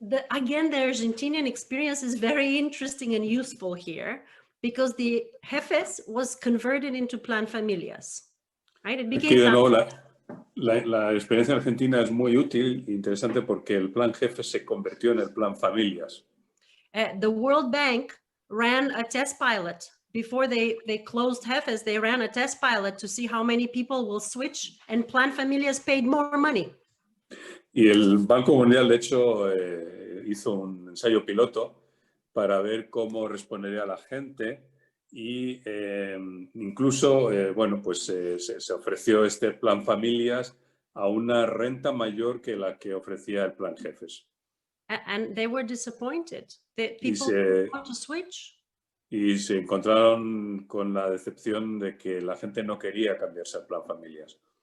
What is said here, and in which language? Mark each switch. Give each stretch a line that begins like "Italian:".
English: Again, the Argentinian experience is very interesting and useful here, because the Jefes was converted into Plan Familias, right? It became
Spanish: la experiencia en Argentina es muy útil e interesante porque el Plan Jefes se convirtió en el Plan Familias.
English: The World Bank ran a test pilot. Before they closed Jefes, they ran a test pilot to see how many people will switch, and Plan Familias paid more money.
Spanish: Y el Banco Mundial, de hecho, hizo un ensayo piloto para ver cómo respondería la gente y incluso, bueno, pues se ofreció este plan familias a una renta mayor que la que ofrecía el plan jefes.
English: And they were disappointed.
Spanish: Y
English: People didn't want to switch.
Spanish: Y se encontraron con la decepción de que la gente no quería cambiarse al plan familias.